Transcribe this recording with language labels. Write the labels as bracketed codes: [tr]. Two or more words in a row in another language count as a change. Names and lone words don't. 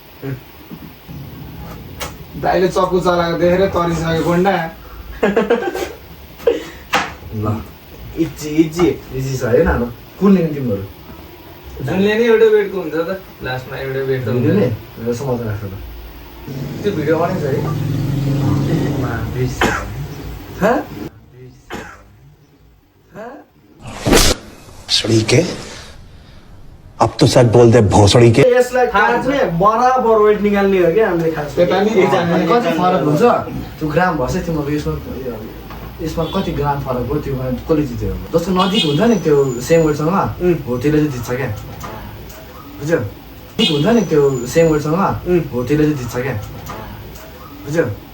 [ne] दाइले चक्कु चलाएको देखेर तरिसक्यो गोन्डा ल। इजी छ होइन। कुन लिने तिमीहरू? जुनले नि एउटा वेटको हुन्छ त लास्टमा एउटा वेट त हुन्छ नि। मेरो समाचार राख्छ त त्यो भिडियो बनाइछ है [hi] सड़ी के अब तो शायद बोल दे भोसड़ी के। [ne] यसलाई खासले बराबर वेट निकाल्ने हो क्या हामीले खास। त्यता नि अनि कति फरक हुन्छ त्यो ग्राम भर्छ तिम्रो यसमा कति ग्राम फरक हो त्यो कसले जित्यो? जस्तो नजिक हुन्छ नि त्यो [en] same weightसँग [ne] हो त्यसले चाहिँ जित्छ क्या बुझ्यो? नजिक हुन्छ नि त्यो [en] same weightसँग [ne] हो त्यसले चाहिँ जित्छ क्या बुझ्यो?